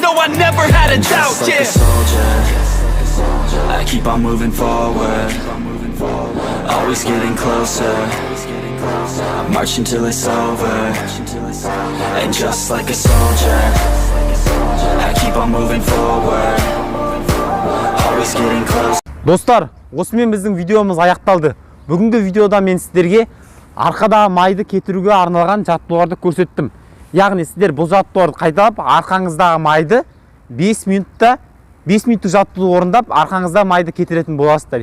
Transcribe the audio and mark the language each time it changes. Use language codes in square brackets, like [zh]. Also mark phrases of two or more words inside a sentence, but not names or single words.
[en] No, I never had a doubt, just like a soldier, I keep on moving forward, always getting closer. I'm marching till it's over. And just like a soldier, I keep on moving forward, always getting closer. [kk] Достар, осымен біздің видеомыз аяқталды. Бүгінгі видеода мен сіздерге арқадағы майды кетіруге арналған жаттығуларды көрсеттім. Яғни сіздер бұл жаттығуларды қайталап, арқаңыздағы майды 5 минуттық жаттығу орындап, арқаңыздағы майды кетіретін боласыздар.